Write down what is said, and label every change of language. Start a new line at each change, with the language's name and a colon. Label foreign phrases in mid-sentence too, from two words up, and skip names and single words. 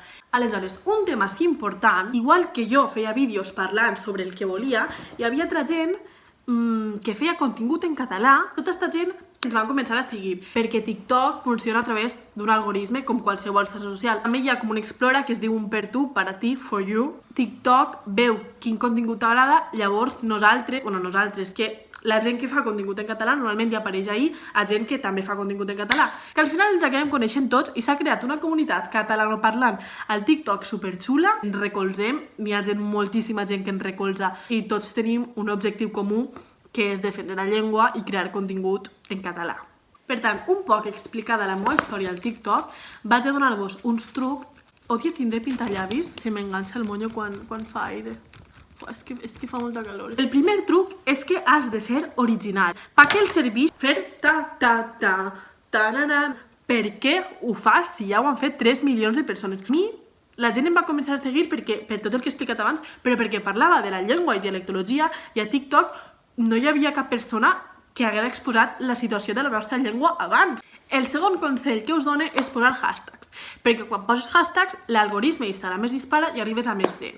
Catalan: Aleshores, un tema així important, igual que jo feia vídeos parlant sobre el que volia, hi havia altra gent que feia contingut en català, tota aquesta gent ens van començar a seguir, perquè TikTok funciona a través d'un algoritme com qualsevol xarxa social. També hi ha com un Explora que es diu un per tu,
Spanish: para ti,
English: for you.
Catalan: TikTok veu quin contingut t'agrada, llavors nosaltres, que la gent que fa contingut en català normalment ja apareix ahir a gent que també fa contingut en català, que al final ens acabem coneixent tots i s'ha creat una comunitat catalanoparlant al TikTok superxula. Ens recolzem, n'hi ha moltíssima gent que ens recolza i tots tenim un objectiu comú que és defendre la llengua i crear contingut en català. Per tant, un poc explicada la meva història al TikTok, vaig a donar-vos uns trucs. Odia tindré pintallavis, se m'enganxa el monyo quan fa aire. És que fa molta calor. El primer truc és que has de ser original. Per què el serveix fer ta-ta-ta-ta-ta-ra-ra? Per què ho fas si ja ho han fet 3 milions de persones? A mi, la gent em va començar a seguir per tot el que he explicat abans, però perquè parlava de la llengua i dialectologia i a TikTok no hi havia cap persona que haguera exposat la situació de la nostra llengua abans. El segon consell que us dono és posar hashtags, perquè quan poses hashtags l'algoritme d'Instagram es dispara i arribes a més gent.